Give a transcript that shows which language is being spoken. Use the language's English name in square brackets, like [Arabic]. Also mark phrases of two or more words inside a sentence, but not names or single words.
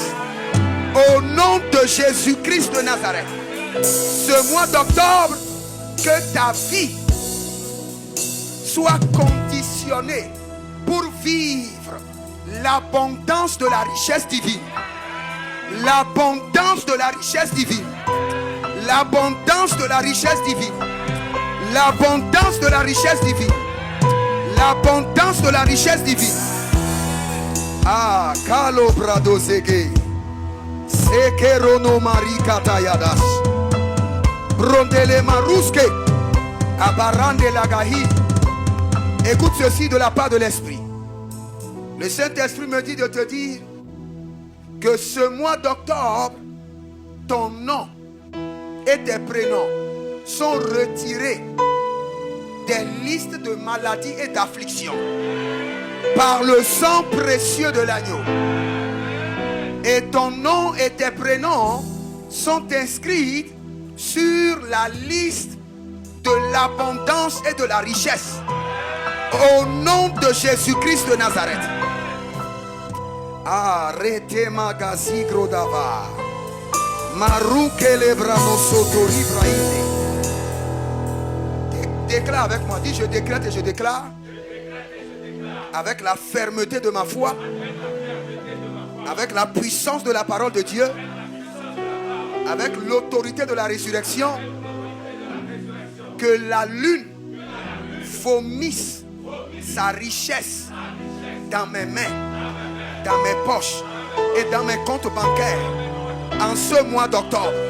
[French] Au nom de Jésus-Christ de Nazareth, ce mois d'octobre, que ta vie soit conditionnée pour vivre l'abondance de la richesse divine. L'abondance de la richesse divine. L'abondance de la richesse divine. L'abondance de la richesse divine. L'abondance de la richesse divine. Ah, Kalo Brado Zege. Sekerono Marika Tayadas. Brondele Maruske. Abarande Lagahi. Écoute ceci de la part de l'Esprit. Le Saint-Esprit me dit de te dire que ce mois d'octobre, ton nom et tes prénoms sont retirés des listes de maladies et d'afflictions par le sang précieux de l'agneau. Et ton nom et tes prénoms sont inscrits sur la liste de l'abondance et de la richesse. Au nom de Jésus-Christ de Nazareth. Arrêtez magazi grodava. Marouke lebrano sotori braide. Déclare avec moi. Dis je décrète et je déclare. Avec la fermeté de ma foi. Avec la puissance de la parole de Dieu. Avec l'autorité de la résurrection. Que la lune vomisse sa richesse dans mes mains, dans mes poches et dans mes comptes bancaires en ce mois d'octobre.